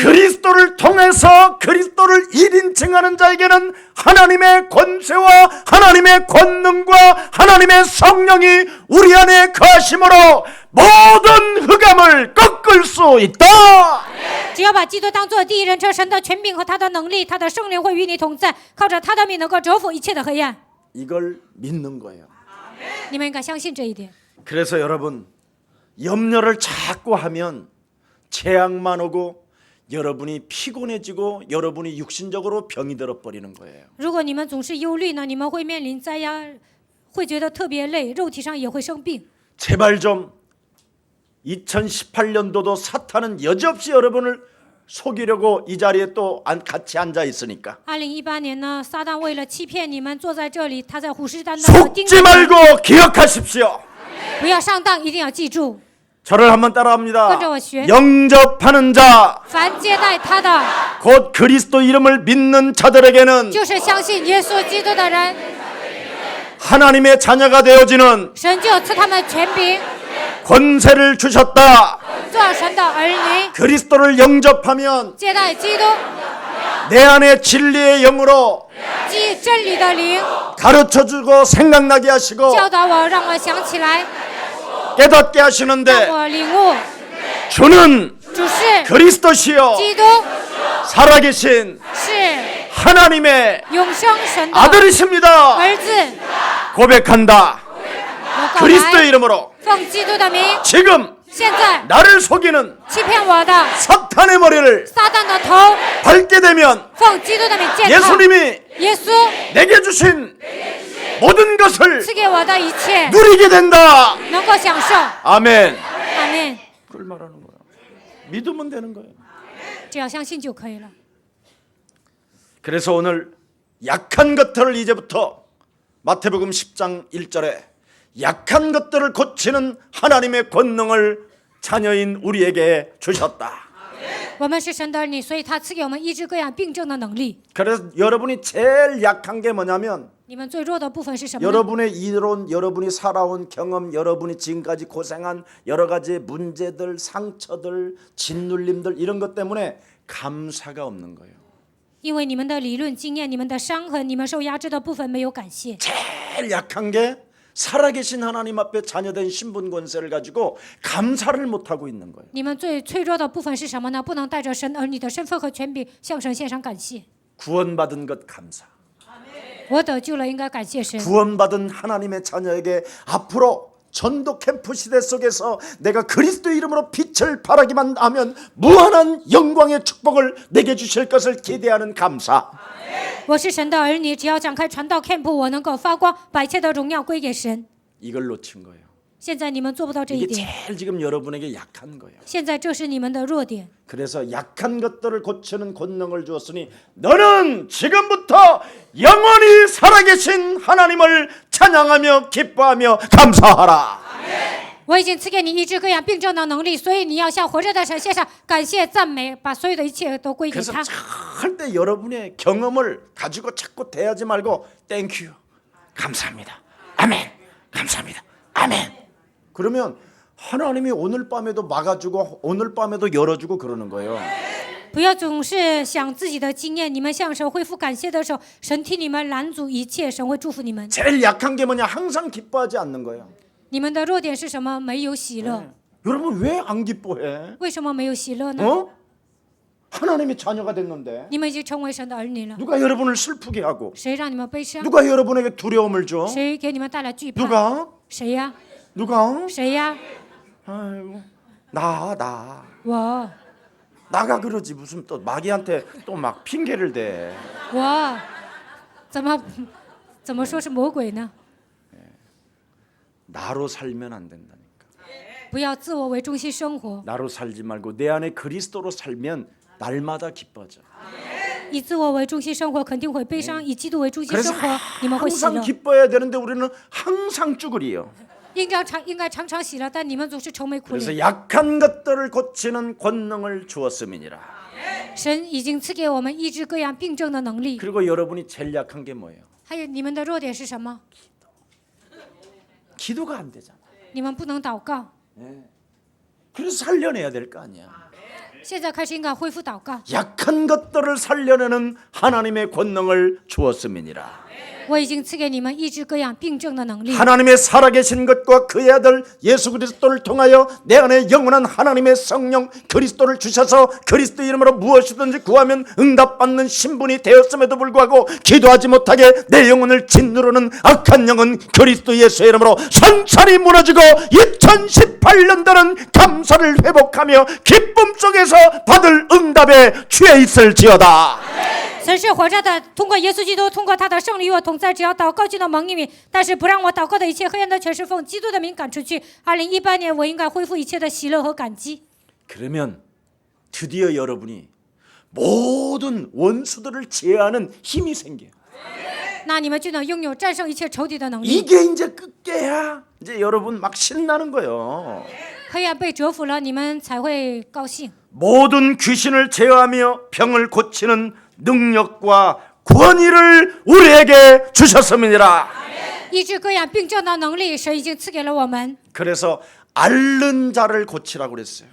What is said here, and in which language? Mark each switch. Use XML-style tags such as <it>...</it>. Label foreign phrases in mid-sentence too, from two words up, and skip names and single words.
<ko>그리스도를 통해서 그리스도를 1인칭하는 자에게는 하나님의 권세와 하나님의 권능과 하나님의 성령이 우리 안에 거하심으로 모든 흑암을 꺾을 수 있다.</ko> <zh>只要把基督当作第一人称，神的权柄和他的能力，他的圣灵会与你同在，靠着他的名能够折服一切的黑暗。</zh> <ko>이걸 믿는 거예요.</ko> <zh>你们应该相信这一点。</zh> <ko>그래서 여러분 염려를 자꾸 하면 재앙만 오고 여러분이 피곤해지고 여러분이 육신적으로 병이 들어버리는 거예요.</ko> <zh>如果你们总是忧虑呢，你们会面临灾殃，会觉得特别累，肉体上也会生病。</zh> <ko>제발 좀 2018년도도 사탄은 여지없이 여러분을 속이려고 이 자리에 또 같이 앉아 있으니까</ko> <zh>2018 年呢，撒旦为了欺骗你们坐在这里，他在虎视眈眈地盯着</zh> <ko>속지</ko> <zh>你们，</zh> <ko>말고 기억하십시오.</ko> <zh>不要上当，一定要记住。</zh> <ko>저를 한번 따라합니다.</ko> <zh>跟着我学。</zh> <ko>영접하는 자,</ko> <zh>凡接待他的，</zh> <ko>곧 그리스도 이름을 믿는 자들에게는</ko> <zh>就是相信耶稣基督的人，</zh> <ko>하나님의 자녀가 되어지는</ko> <zh>神就赐他们权柄，</zh> <ko>권세를 주셨다.</ko> <zh>做神的儿女。</zh> <ko>그리스도를 영접하면</ko> <zh>接待基督，</zh> <ko>내 안에 진리의 영으로</ko> <zh>即真理的灵，</zh> <ko>가르쳐주고 생각나게 하시고</ko> <zh>教导我，让我想起来，</zh> <ko>깨닫게</ko> <zh>让</zh> <ko>하시는데</ko> <zh>我领悟，</zh> <ko>주는</ko> <zh>主是</zh> <ko>그리스도시요</ko> <zh>基督，</zh> <ko>살아계신</ko> <zh>是</zh> <ko>하나님의</ko> <zh>永生神的</zh> <ko>아들이십니다.</ko> <zh>儿子。</zh> <ko>고백한다.</ko> <zh>我告</zh> <ko>그리스도의</ko> <zh>白，</zh> <ko>이름으로</ko> <zh>奉基督的名，</zh> <ko>지금</ko> <zh>现在</zh> <ko>나를 속이는</ko> <zh>欺骗我的</zh> <ko>사탄의 머리를</ko> <zh>撒旦的头，</zh> <ko>밟게 되면</ko> <zh>奉基督的名践踏。</zh> <ko>예수님이</ko> <zh>耶稣</zh> <ko>내게 주신 모든 것을</ko> <zh>赐给我的一切，</zh> <ko>누리게 된다.</ko> <zh>能够享受。</zh> <ko>아멘.</ko> <zh>阿门。</zh> <ko>그걸 말하는 거야. 믿으면 되는 거예요.</ko> <zh>只要相信就可以了。</zh> <ko>그래서 오늘 약한 것들을 이제부터 마태복음 10장 1절에 약한 것들을 고치는 하나님의 권능을 자녀인 우리에게 주셨다.</ko> <zh>我们是神的儿女，所以他赐给我们医治各样病症的能力。</zh> <ko>그래서 여러분이 제일 약한 게 뭐냐면</ko> <zh>你们最弱的部分是什么呢？</zh> <ko>여러분의 이론, 여러분이 살아온 경험, 여러분이 지금까지 고생한 여러 가지 문제들, 상처들, 짓눌림들 이런 것 때문에 감사가 없는 거예요.</ko> <zh>因为你们的理论经验、你们的伤痕、你们受压制的部分没有感谢。</zh> <ko>제일 약한 게 살아계신 하나님 앞에 자녀된 신분 권세를 가지고 감사를 못하고 있는 거예요.</ko> <zh>你们最脆弱的部分是什么呢？不能带着神儿女的身份和权柄向神献上感谢。</zh> <ko>구원받은 것 감사.</ko> <zh>我得救了，应该感谢神。</zh> <ko>구원받은 하나님의 자녀에게 앞으로 전도 캠프 시대 속에서 내가 그리스도 이름으로 빛을 발하기만 하면 무한한 영광의 축복을 내게 주실 것을 기대하는 감사.</ko> <zh>我是神的儿女，只要展开传道 camp， 我能够发光，把一切的荣耀归给神。</zh> <ko>이걸 놓친 거예요.</ko> <zh>现在你们做不到这一</zh> <ko>이게</ko> <zh>点，</zh> <ko>제일 지금 여러분에게 약한 거예요.</ko> <zh>现在这是你们的弱点。</zh> <ko>그래서 약한 것들을 고치는 권능을 주었으니 너는 지금부터 영원히 살아계신 하나님을 찬양하며 기뻐하며 감사하라.</ko> <zh>我已经赐给你医治各样病症的能力，所以你要向活着的神献上感谢赞美，把所有的一切都归给</zh> <ko>그래서</ko> <zh>他。</zh> <ko>절대 여러분의 경험을 가지고 자꾸 대하지 말고 땡큐 감사합니다. 아멘. 감사합니다. 아멘. 그러면 하나님이 오늘 밤에도 막아주고 오늘 밤에도 열어주고 그러는 거예요.</ko> <zh>不要总是想自己的经验，你们向神恢复感谢的时候，神替你们拦阻一切，神会祝福你们。</zh> <ko>제일 약한 게 뭐냐? 항상 기뻐하지 않는 거예요.</ko> <zh>你们的弱点是什么？没有喜乐。</zh> <ko>여러분 왜 안 기뻐해?</ko> <zh>为什么没有喜乐呢？</zh> <ko>어? 하나님의 자녀가 됐는데</ko> <zh>你们已经成为神的儿女了，</zh> <ko>누가 여러분을 슬프게 하고</ko> <zh>谁让你们悲伤？</zh> <ko>누가 여러분에게 두려움을 줘?</ko> <zh>谁给你们带来惧怕？</zh> <ko>누가?</ko> <zh>谁呀？</zh> <ko>누가?</ko> <zh>谁呀？</zh> <ko>아이고 나</ko> <zh>我</zh> <ko>나가 그러지 무슨 또 마귀한테 또 막 핑계를 대.</ko> <zh>我怎么说是魔鬼呢？</zh> <ko>나로 살면 안 된다니까.</ko> <zh>不要自我为中心生活，</zh> <ko>나로 살지 말고 내 안에 그리스도로 살면 날마다 기뻐져.</ko> <zh>以自我为中心生活肯定会悲伤，以基督为中心</zh> <ko>그래서</ko> <zh>生活你们会喜</zh> <ko>항상</ko> <zh>乐。</zh> <ko>기뻐해야 되는데 우리는 항상 쭈그리요.</ko> <zh>应该常常喜乐，但你们总是愁眉苦</zh> <ko>그래서</ko> <zh>脸。</zh> <ko>약한 것들을 고치는 권능을 주었음이니라.</ko> <zh>神已经赐给我们医治各样病症的能力，</zh> <ko>그리고 여러분이 제일 약한 게 뭐예요?</ko> <zh>还有你们的弱点是什么？</zh> <ko>기도가 안 되잖아.</ko> <zh>你们不能祷告。</zh> <ko>그래서 살려내야 될 거 아니야.</ko> <zh>现在开始应该恢复祷告。</zh> <ko>약한 것들을 살려내는 하나님의 권능을 주었음이니라.</ko> <zh>我已经赐给你们医治各样病症的能力。</zh> <ko>하나님의 살아계신 것과 그의 아들 예수 그리스도를 통하여 내 안에 영원한 하나님의 성령 그리스도를 주셔서 그리스도 이름으로 무엇이든지 구하면 응답받는 신분이 되었음에도 불구하고 기도하지 못하게 내 영혼을 짓누르는 악한 영은 그리스도 예수의 이름으로 산산이 무너지고 2018년도는 감사를 회복하며 기쁨 속에서 받을 응답에 취해 있을지어다.</ko> <zh>神是活着的，通过耶稣基督，通过他的胜利与我同在，只要祷告就能蒙应允。但是不让我祷告的一切黑暗的权势奉基督的名赶出去。2018年我应该恢复一切的喜乐和感激。</zh> <ko>그러면 드디어 여러분이 모든 원수들을 제어하는 힘이 생겨요.</ko> <zh>那你们就能拥有战胜一切仇敌的能力。</zh> <ko>이게 이제 끝게야. 이제 여러분 막 신나는 거예요.</ko> <zh>黑暗被折服了，你们才会高兴。</zh> <ko>모든 귀신을 제어하며 병을 고치는 능력과 권위를 우리에게 주셨음이니라.</ko> <zh>医治各样病症的能力，神已经赐给了我们。</zh> <ko>그래서 앓는 자를 고치라고 그랬어요.</ko>